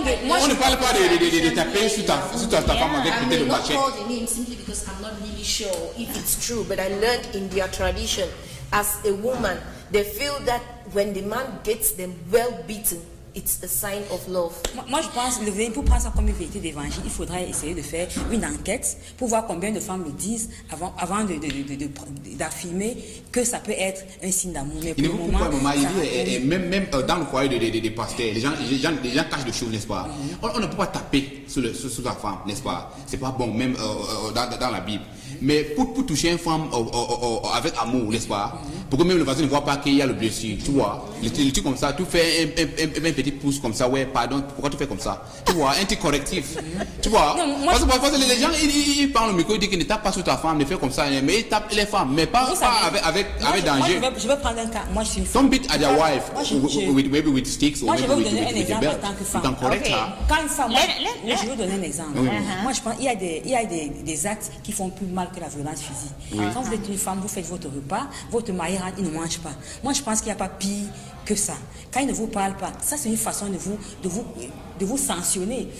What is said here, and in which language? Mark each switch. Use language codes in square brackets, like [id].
[fr] On ne parle pas de taper sur ta femme avec peut-être le machette. [en] I'm not called the name simply because I'm not really sure if it's true, but I learned in their tradition, as a woman, they feel that when the man gets them well beaten, it's a sign of love. [fr] Moi, je pense, pour prendre ça comme une vérité d'évangile, il faudrait essayer de faire une enquête pour voir combien de femmes le disent avant d'affirmer que ça peut être un signe d'amour. Mais pour le moment, même dans le foyer des pasteurs, les gens cachent des choses, n'est-ce pas? On ne peut pas taper sur la femme, n'est-ce pas? C'est pas bon, même dans la Bible. Mais pour toucher une femme avec amour, n'est-ce pas? Pour que même le voisin ne voit pas qu'il y a le blessure, tu vois? Le truc comme ça, tu fais un petit pouce comme ça, ouais, pardon, pourquoi tu fais comme ça? Tu vois, un petit correctif. Tu vois? Parce que les gens, ils parlent au micro, ils disent qu'ils ne tapent pas sur ta femme, ne fais comme ça, mais ils tapent les femmes, mais pas avec danger. Je vais prendre un cas. Moi, je suis une femme. [en] Don't beat at your wife, maybe with sticks or maybe with a belt. You can correct her. [fr] Quand une femme, je vais donner un exemple. Moi, je pense qu'il y a des actes qui font plus mal que la violence physique. Quand vous êtes une femme, vous faites votre repas, votre mari rentre, il ne mange pas. Moi, je pense qu'il n'y a pas pire que ça. Quand il ne vous parle pas, ça c'est une façon de vous sanctionner.